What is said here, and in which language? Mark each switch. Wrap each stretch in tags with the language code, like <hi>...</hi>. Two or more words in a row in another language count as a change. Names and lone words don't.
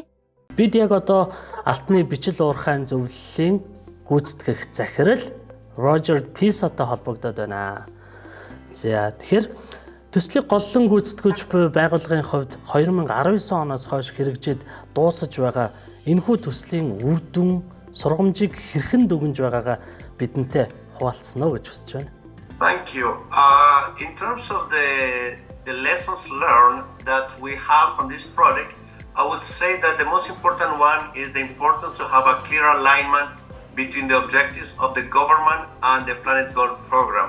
<mn>Бид яг одоо алтны бичил уурхайн зөвлөлийн гүйцэтгэх захирал Рожер Тисотой холбогдоод байна. За тэгэхээр төслийг голлон гүйцэтгэж буй байгууллагын хувьд 2019 оноос хойш хэрэгжиж дуусаж байгаа энэхүү төслийн үр дүн сургамжийг хэрхэн дүгнж байгаагаа бидэнтэй хуваалцсан уу гэж хүсэж байна.</mn> <en>Thank you. In terms of the lessons learned that we have from this project, I would say that the most important one is the importance to have a clear alignment between the objectives of the government and the Planet Gold program.</en>